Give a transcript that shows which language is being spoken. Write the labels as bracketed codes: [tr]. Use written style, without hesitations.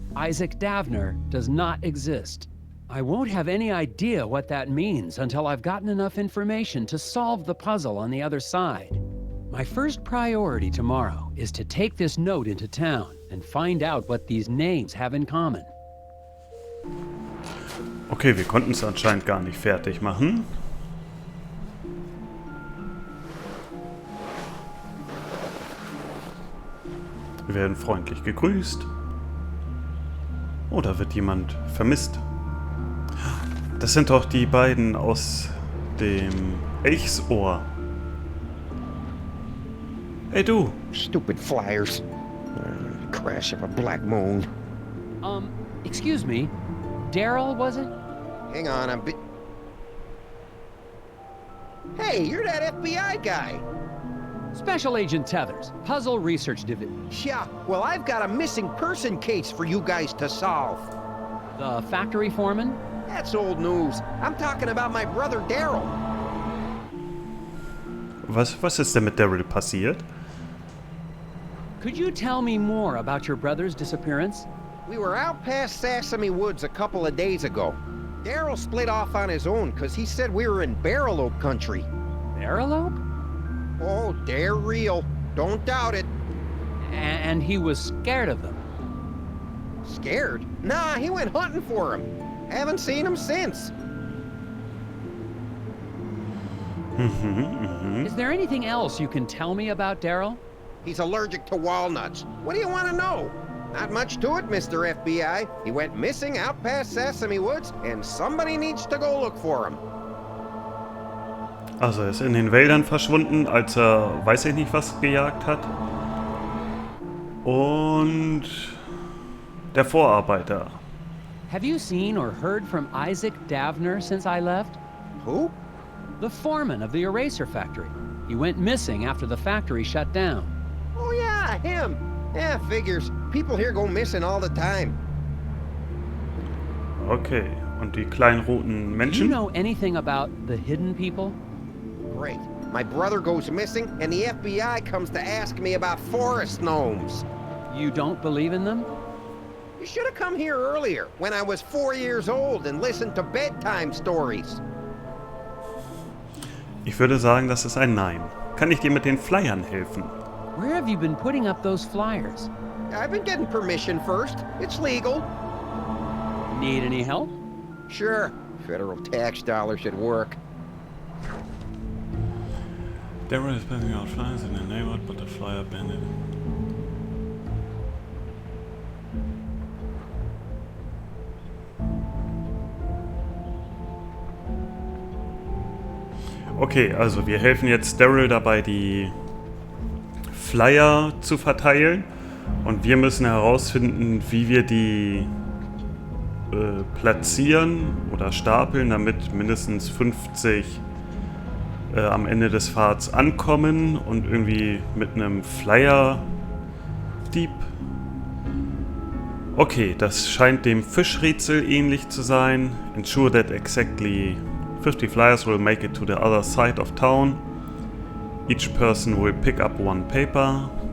[en] Isaac Davner does not exist. I won't have any idea what that means until I've gotten enough information to solve the puzzle on the other side. My first priority tomorrow is to take this note into town and find out what these names have in common. [de] Okay, wir konnten es anscheinend gar nicht fertig machen. Wir werden freundlich gegrüßt. Oh, da wird jemand vermisst. Das sind doch die beiden aus dem Elchsohr. Hey du. [en] Stupid flyers. Crash of a black moon. Excuse me. Daryl, was it? Hang on, Hey, you're that FBI guy. Special Agent Tethers, Puzzle Research Division. Yeah, well, I've got a missing person case for you guys to solve. The factory foreman? That's old news. I'm talking about my brother Daryl. [de] Was ist denn mit Daryl passiert? [en] Could you tell me more about your brother's disappearance? We were out past Sesame Woods a couple of days ago. Daryl split off on his own because he said we were in Barrelope country. Barrelope? Oh, they're real. Don't doubt it. And he was scared of them. Scared? Nah, he went hunting for him. Haven't seen him since. Is there anything else you can tell me about Daryl? He's allergic to walnuts. What do you want to know? Not much to it, Mr. FBI. He went missing out past Sesame Woods, and somebody needs to go look for him. [de] Also er ist in den Wäldern verschwunden, als er weiß ich nicht was gejagt hat. Und der Vorarbeiter. [en] Have you seen or heard from Isaac Davner since I left? Who? The foreman of the eraser factory. He went missing after the factory shut down. Oh yeah, him. Yeah, figures. People here go missing all the time. [de] Okay, und die kleinen roten [en] Do you [de] Menschen? [en] know anything about the hidden people? Great. My brother goes missing, and the FBI comes to ask me about forest gnomes. You don't believe in them? You should have come here earlier, when I was 4 years old and listened to bedtime stories. [de] Ich würde sagen, das ist ein Nein. Kann ich dir mit den Flyern helfen? [en] Where have you been putting up those flyers? I've been getting permission first. It's legal. Need any help? Sure. Federal tax dollars at work. Daryl is passing out flyers in the neighborhood, but the flyer bandit. [de] Okay, also wir helfen jetzt Daryl dabei, die Flyer zu verteilen. Und wir müssen herausfinden, wie wir die platzieren oder stapeln, damit mindestens 50 am Ende des Pfads ankommen und irgendwie mit einem Flyer-Dieb. Okay, das scheint dem Fischrätsel ähnlich zu sein. [en] Ensure that exactly 50 flyers will make it to the other side of town. Each person will pick up one paper.